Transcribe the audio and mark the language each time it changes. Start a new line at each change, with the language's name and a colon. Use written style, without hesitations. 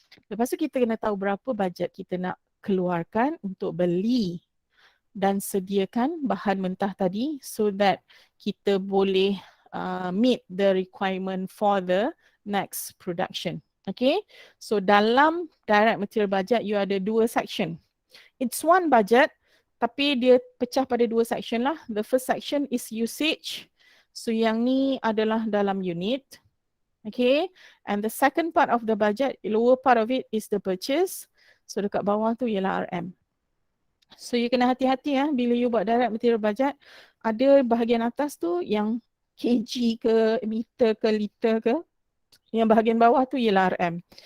Malay: Lepas tu kita kena tahu berapa budget kita nak keluarkan untuk beli dan sediakan bahan mentah tadi so that kita boleh
English: meet the requirement for the next production.
Malay: Okay, so dalam direct material budget you ada dua section.
English: It's one budget
Malay: tapi dia pecah pada dua section lah.
English: The first section is usage.
Malay: So yang ni adalah dalam unit.
English: Okay, and the second part of the budget, lower part of it is the purchase.
Malay: So dekat bawah tu ialah RM. So you kena hati-hati ya bila you buat direct material budget. Ada bahagian atas tu yang kg ke meter ke liter ke. Yang bahagian bawah tu ialah RM.